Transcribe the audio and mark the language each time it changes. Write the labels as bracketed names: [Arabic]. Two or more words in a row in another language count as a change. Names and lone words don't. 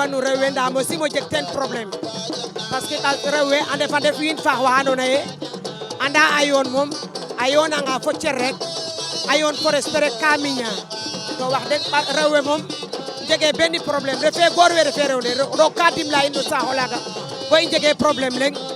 [Serer] nu rew we nda mosimo jeg ten problème [French] parce que [Serer] rew we a ndefa ndef wiin faax wa andoona yee anda a yoon moom a yoonanga fo cer rek a yoon forest rek ka miña to wax deg rew we moom jege benn problème refe goor we refe rew le roog ka dimla in no saax olaga bo i njege problème leŋ